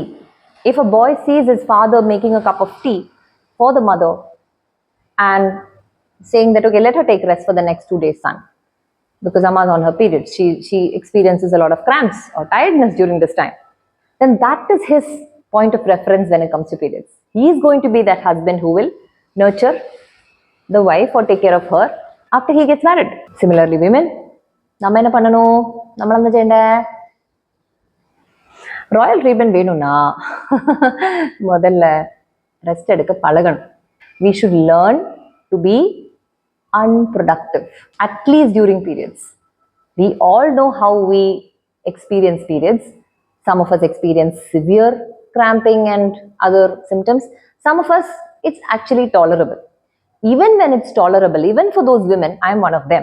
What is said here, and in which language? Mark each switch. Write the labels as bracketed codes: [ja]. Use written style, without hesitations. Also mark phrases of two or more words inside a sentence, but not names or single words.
[en] If a boy sees his father making a cup of tea for the mother and saying that, okay, let her take rest for the next 2 days, son, because Amma's on her period, she experiences a lot of cramps or tiredness during this time, then that is his point of reference when it comes to periods. He is going to be that husband who will nurture the wife or take care of her after he gets married. Similarly, women, [ta] நம்ம என்ன பண்ணணும்? [ml] നമ്മൾ എന്താ ചെയ്യണ്ടേ? [en] royal treatment [ta] வேணும்னா முதல்ல ரெஸ்ட் எடுக்க பழகணும். [en] We should learn to be unproductive, at least during periods. We all know how we experience periods. Some of us experience severe cramping and other symptoms. Some of us, it's actually tolerable. Even when it's tolerable, even for those women, I'm one of them.